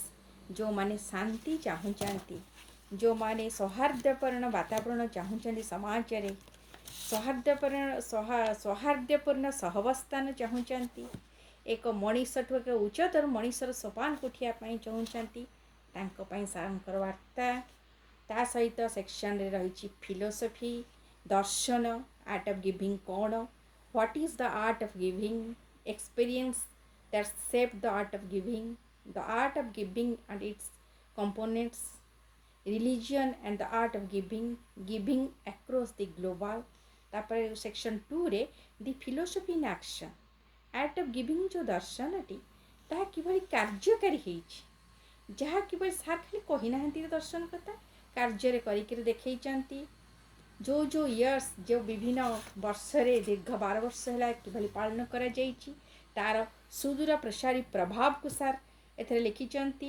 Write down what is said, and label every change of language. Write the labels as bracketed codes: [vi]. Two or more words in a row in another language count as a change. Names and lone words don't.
[or] ଯେଉଁମାନେ ଶାନ୍ତି ଚାହୁଁଛନ୍ତି, ଯେଉଁମାନେ ସୌହାର୍ଦ୍ଦ୍ୟପୂର୍ଣ୍ଣ ବାତାବରଣ ଚାହୁଁଛନ୍ତି ସମାଜରେ, ସୌହାର୍ଦ୍ଦ୍ୟପୂର୍ଣ୍ଣ ସହାବସ୍ଥାନ ଚାହୁଁଛନ୍ତି, ଏକ ମଣିଷଠୁ ଏକ ଉଚ୍ଚତର ମଣିଷର ସୋପାନକୁ ଉଠିବା ପାଇଁ ଚାହୁଁଛନ୍ତି, ତାଙ୍କ ପାଇଁ ସାର୍ଙ୍କର ବାର୍ତ୍ତା। ତା ସହିତ ସେକ୍ସନରେ ରହିଛି [en] ଫିଲୋସଫି, ଦର୍ଶନ, art of giving କ'ଣ, what is the art of giving, experience that shape the art of giving, the art of giving and its components, religion and the art of giving across the global। [or] ତାପରେ ସେକ୍ସନ୍ 2ରେ [en] the philosophy in action, art of giving [or] ଯେଉଁ ଦର୍ଶନଟି ତାହା କିଭଳି କାର୍ଯ୍ୟକାରୀ ହେଇଛି, ଯାହା କିଭଳି ସାର୍ ଖାଲି କହିନାହାନ୍ତି ଦର୍ଶନ କଥା, କାର୍ଯ୍ୟରେ କରିକିରି ଦେଖେଇଛନ୍ତି। ଯେଉଁ ଇୟର୍ସ, ଯେଉଁ ବିଭିନ୍ନ ବର୍ଷରେ ଦୀର୍ଘ 12 ବର୍ଷ ହେଲା କିଭଳି ପାଳନ କରାଯାଇଛି, ତାର ସୁଦୂର ପ୍ରସାରୀ ପ୍ରଭାବକୁ ସାର୍ ଏଥିରେ ଲେଖିଛନ୍ତି।